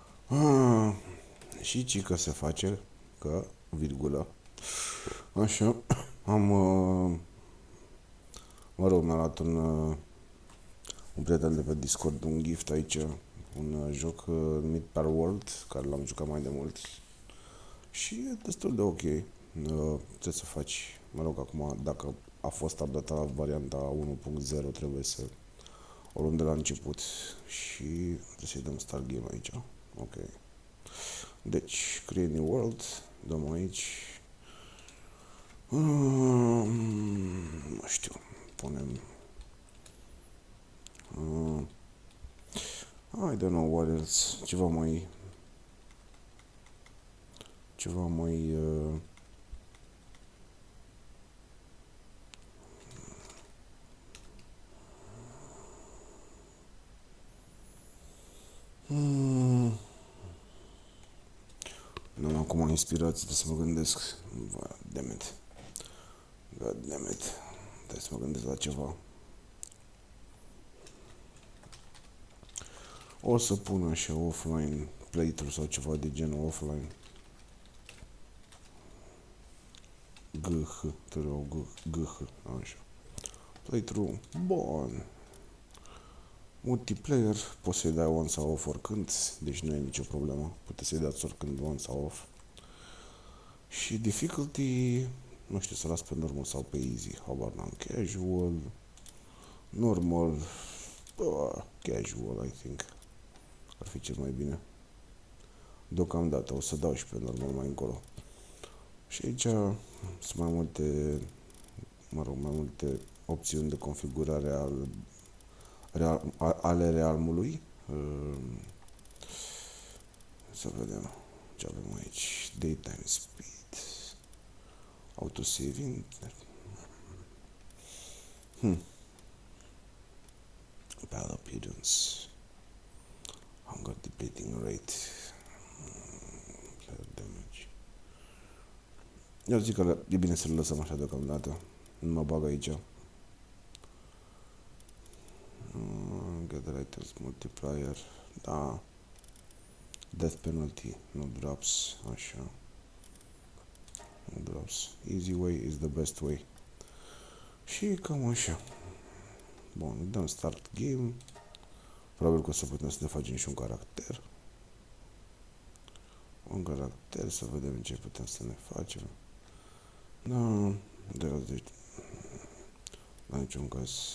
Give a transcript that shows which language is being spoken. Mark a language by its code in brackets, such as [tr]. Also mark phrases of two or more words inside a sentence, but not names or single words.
[ro] Ah, și cică se face că, virgulă, așa, am, mă rog, mi-a luat un prieten de pe Discord un gift aici, un joc numit Palworld, care l-am jucat mai de mult și e destul de ok. Ce să faci? Mă rog, acum, dacă a fost updatat varianta 1.0, trebuie să o luăm de la început și trebuie să-i dăm [en] start game [ro] aici. Ok. Deci, [en] create new world, [ro] dăm aici. Nu știu, punem... [en] I don't know what else, [ro] ceva mai nu am acum inspirație, trebuie să mă gândesc. [en] Damn it. God damn it. [ro] Trebuie să mă gândesc la ceva. O să pun așa [en] offline playthrough [ro] sau ceva de genul offline. GH, GH, așa. Playthrough, bun. Multiplayer, poți să-i dai on sau off oricând, deci nu e nicio problemă. Puteți să-i dați oricând on sau off. Și difficulty, nu știu, să las pe normal sau pe easy, habar n-am. [en] Casual, normal, casual, I think. [ro] Ar fi cel mai bine. Deocamdată, o să dau și pe normal mai încolo. Și aici sunt mai multe, mă rog, mai multe opțiuni de configurare ale realmului. Să vedem ce avem aici. [en] Daytime speed, autosaving, battle appearance, hunger depleting rate, player damage. [ro] Eu zic că e bine să-l lăsăm așa deocamdată. Nu mă bag aici. [en] Gather items multiplier, da. Death penalty, no drops, așa. No drops. Easy way is the best way. [ro] Și cam așa. Bun, dăm [en] start game. [ro] Probabil că o să putem să ne facem și un caracter. Un caracter, să vedem ce putem să ne facem. Da, deci, la niciun caz.